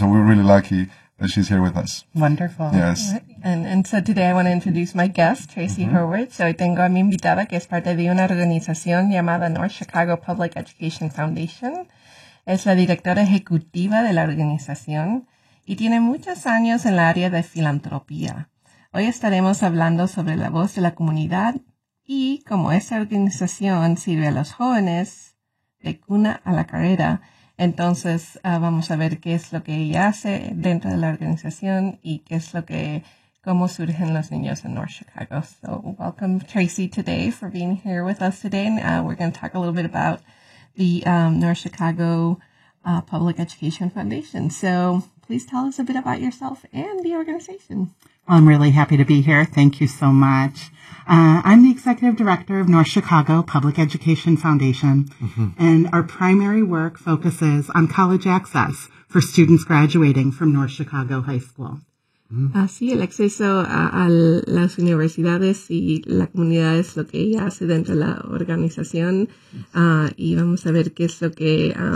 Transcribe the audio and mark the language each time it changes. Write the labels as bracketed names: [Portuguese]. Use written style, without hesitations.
[English] So we're really lucky that she's here with us. Wonderful. Yes. And so today I want to introduce my guest, Tracy Hurwitz. [Spanish] So tengo a mi invitada que es parte de una organización llamada North Chicago Public Education Foundation. Es la directora ejecutiva de la organización y tiene muchos años en el área de filantropía. Hoy estaremos hablando sobre la voz de la comunidad y cómo esa organización sirve a los jóvenes de cuna a la carrera. Entonces, vamos a ver qué es lo que ella hace dentro de la organización y qué es lo que, cómo surgen los niños en North Chicago. [English] So, welcome, Tracy, today for being here with us today. We're going to talk a little bit about the North Chicago Public Education Foundation. So, please tell us a bit about yourself and the organization. Well, I'm really happy to be here. Thank you so much. I'm the executive director of North Chicago Public Education Foundation, and our primary work focuses on college access for students graduating from North Chicago High School. [Spanish] Sí, el acceso a las universidades y la comunidad es lo que ella hace dentro de la organización. Y vamos a ver qué es lo que...